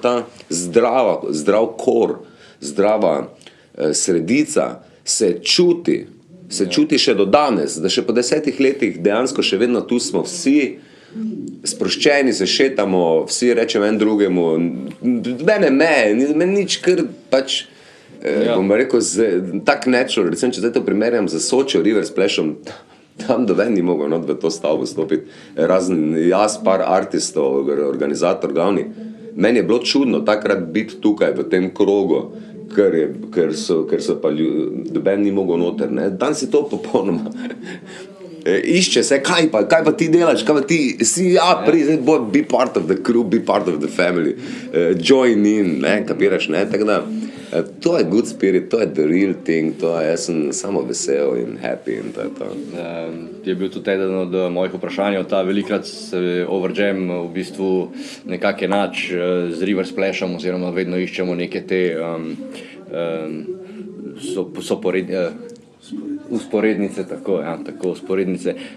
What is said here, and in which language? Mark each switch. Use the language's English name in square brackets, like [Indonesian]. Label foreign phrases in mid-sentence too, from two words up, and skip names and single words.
[Slovenian] ta zdrav kor, zdrava sredica se čuti še do danes, da še po 10 letih dejansko še vedno tu smo vsi sproščeni, se šetamo, vsi rečemo en drugemu, mene nič, kar pač, bom rekel, tak natural, recimo, če zdaj to primerjam z Sočo River Splashom, tam doven ni mogel not v to stavbo stopiti, razen jaz, par artistov, organizator glavni. Meni je bilo čudno takrat biti tukaj v tem krogu, ker so pa doben ni mogel noter, ne. Danes je to popolnoma išče se, kaj pa ti delaš, kaj pa ti si, [English] be part of the crew, be part of the family, join in, [Slovenian] ne, kapiraš, ne, tako da to je [English] good spirit, [Slovenian] to je [English] the real thing, [Slovenian] jaz sem samo vesel in happy in to je to. Je bil tudi eden od mojih vprašanj, velikrat se Overjam v bistvu nekako enač z River Splashom, oziroma vedno iščemo neke te usporednice, tako, usporednice.